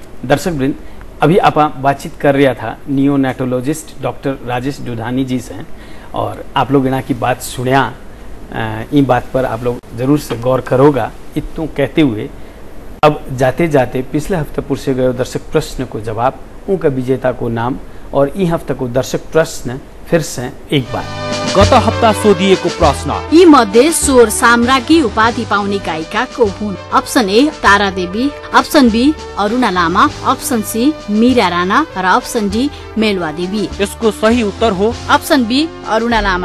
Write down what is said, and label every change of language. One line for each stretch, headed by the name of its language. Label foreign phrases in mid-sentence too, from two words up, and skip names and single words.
Hindi: दर्शक वृंद, अभी आप बातचीत कर रहा था नियोनेटोलॉजिस्ट डॉक्टर राजेश दुधानी जी से, और आप लोग इना की बात सुनिया, इन बात पर आप लोग जरूर से गौर करोगा। इतनों कहते हुए अब जाते जाते पिछले हफ्ते पूछे गए दर्शक प्रश्न को जवाब, उनका विजेता को नाम और ई हफ्ते को दर्शक प्रश्न फिर से एक बार।
Nepali: गत हप्ता सोधिएको प्रश्न, यी मध्ये स्वर साम्राज्ञी उपाधि पाउने गायिका को हुन्? अप्सन ए तारा देवी, अप्सन बी अरुणा लामा, अप्सन सी मीरा राणा र अप्सन डी मेलवा देवी। यसको सही उत्तर हो अप्सन बी अरुणा लामा।